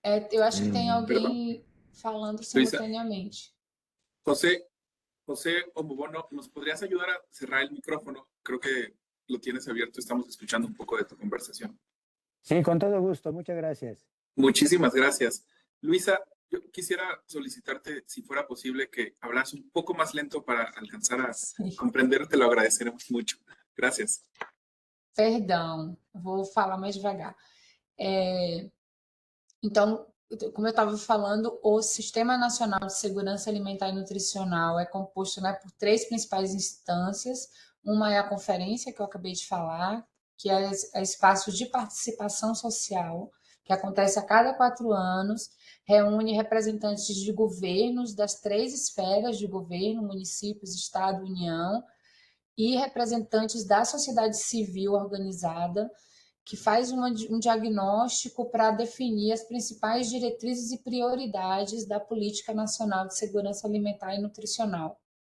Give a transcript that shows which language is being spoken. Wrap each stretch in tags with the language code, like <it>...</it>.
<pt>Eu acho que tem alguém falando simultaneamente.</pt> <es>José Omobono, ¿nos podrías ayudar a cerrar el micrófono? Creo que lo tienes abierto, estamos escuchando un poco de tu conversación. Sí, con todo gusto, muchas gracias. Muchísimas gracias. Luisa, yo quisiera solicitarte, si fuera posible, que hablas un poco más lento para alcanzar a comprender, te lo agradeceremos mucho. Gracias.</es> <pt>Perdão, vou falar mais devagar. Então, como eu estava falando, o Sistema Nacional de Segurança Alimentar e Nutricional é composto, né, por 3 principais instâncias. Uma é a conferência, que eu acabei de falar, que é espaço de participação social, que acontece a cada 4 anos, reúne representantes de governos das 3 esferas de governo, municípios, Estado, União, e representantes da sociedade civil organizada, que faz um diagnóstico para definir as principais diretrizes e prioridades da Política Nacional de Segurança Alimentar e Nutricional.</pt>